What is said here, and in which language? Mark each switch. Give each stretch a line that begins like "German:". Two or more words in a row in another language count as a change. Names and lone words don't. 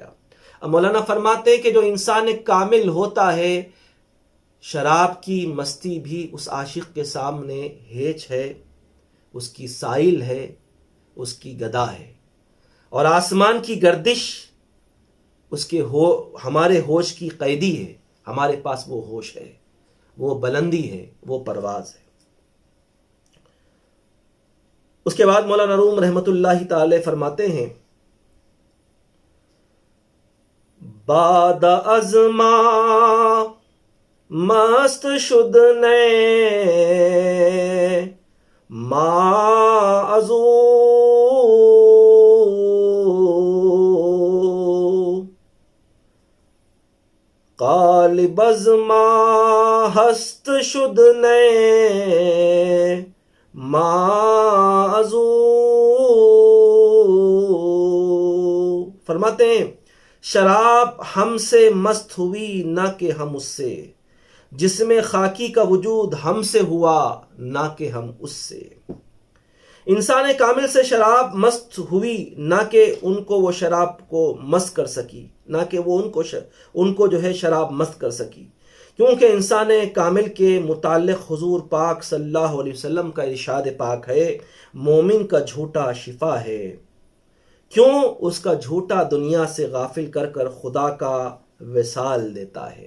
Urdu: اب مولانا فرماتے ہیں کہ جو انسان کامل ہوتا ہے، شراب کی مستی بھی اس عاشق کے سامنے ہیچ ہے، اس کی سائل ہے، اس کی گدا ہے، اور آسمان کی گردش اس کے ہمارے ہوش کی قیدی ہے۔ ہمارے پاس وہ ہوش ہے، وہ بلندی ہے، وہ پرواز ہے۔ اس کے بعد مولانا روم رحمۃ اللہ تعالی فرماتے ہیں
Persian: باد از ما مست شد نے ما ازو قالب از ما هست شد نه ما ازو.
Urdu: فرماتے ہیں شراب ہم سے مست ہوئی نہ کہ ہم اس سے، جسم خاکی کا وجود ہم سے ہوا نہ کہ ہم اس سے۔ انسان کامل سے شراب مست ہوئی نہ کہ ان کو وہ شراب کو مست کر سکی، نہ کہ وہ ان کو جو ہے شراب مست کر سکی، کیونکہ انسان کامل کے متعلق حضور پاک صلی اللہ علیہ وسلم کا ارشاد پاک ہے مومن کا جھوٹا شفا ہے، کیوں اس کا جھوٹا دنیا سے غافل کر کر خدا کا وصال دیتا ہے۔